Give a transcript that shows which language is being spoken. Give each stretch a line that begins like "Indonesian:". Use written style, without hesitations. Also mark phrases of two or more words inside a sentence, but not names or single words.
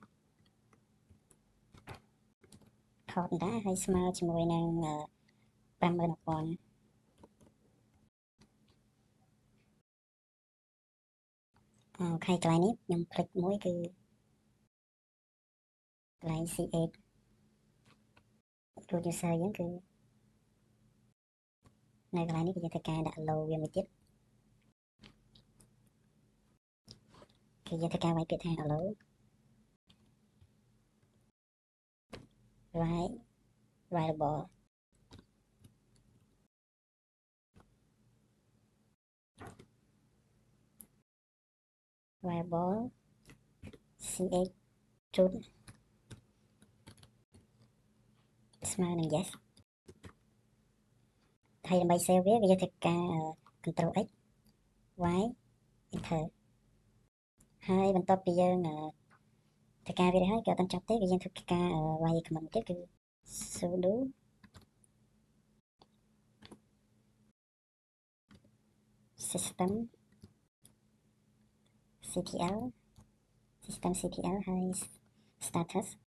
Khmer: port ដែរហើយស្មើជាមួយនឹង 51000 ខែកន្លែងនេះខ្ញុំคลิกមួយគឺកន្លែង C8
English: root user
Khmer: យើងគឺនៅកន្លែងនេះគឺយើងធ្វើការដាក់ low វាមួយទៀតគឺយើងធ្វើការវាយពាក្យថា
English: hello right variable C8 root
Khmer: ស្មើនឹង yes ហើយដើម្បី save វាគឺយើងធ្វើការ
English: control x y enter
Khmer: ហើយបន្ទាប់ពីយើងធ្វើការវារួចហើយក៏អត់ទាន់ចប់ទេគឺយើងធ្វើការវាយ command ទៀតគឺ
English: sudo system ctl
Khmer: ហើយ status